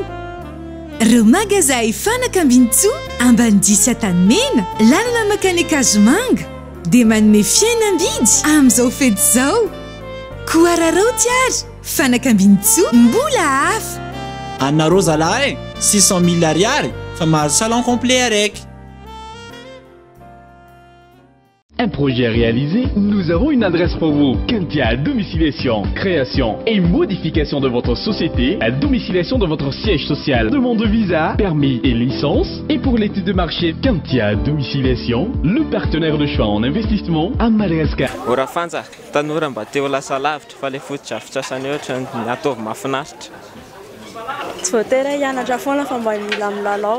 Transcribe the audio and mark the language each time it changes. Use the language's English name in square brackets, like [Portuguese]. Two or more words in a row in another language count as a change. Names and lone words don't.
[Malagasy] Ireo magazay Fanakambintsoa ambany 10 Tanimena, lalana makany Kazomanga dia manome fihenam-bidy amin'izao fety zao. Koararao tiary, Fanakambintsoa mbola hafa. Anareo zalahy 600 000 ariary fa mahazo [French] salon complet [Malagasy] araiky. [French] Un projet réalisé, nous avons une adresse pour vous. Kentia Domiciliation, création et modification de votre société, domiciliation de votre siège social, demande de visa, permis et licence. Et pour l'étude de marché, Kentia Domiciliation, le partenaire de choix en investissement à Madagascar. [Malagasy] Ora Fanja, tanora mba teo lasa lavitra fa le fotodrafitrasany ohatra ataovy mahafinaritra. Tsy voatery hianatra foana fa mba mila milalao.